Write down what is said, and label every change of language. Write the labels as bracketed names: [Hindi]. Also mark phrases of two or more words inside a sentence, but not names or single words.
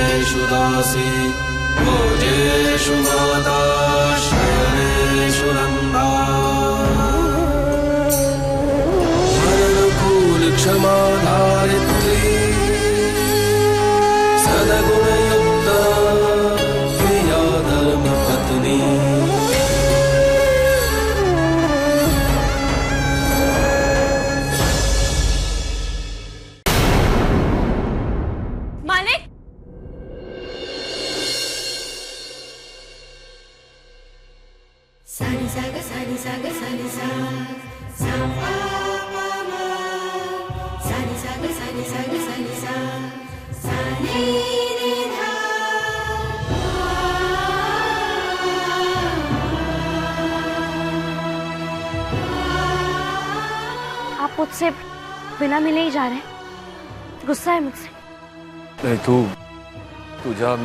[Sanskrit] सर्वेषु दासी भोजेषु माता शयनेषु नन्दा मरणकूल क्षमा धारित्री सद्गुणयुक्ता प्रिया धर्मपत्नी। [Hindi] मालिक, सानी साग सानी साग सानी साग सापा मामा सानी साग सानी साग सानी साग सानी रे धा। आप मुझसे बिना मिले ही जा रहे हैं? गुस्सा है मुझसे? नहीं, तू जा।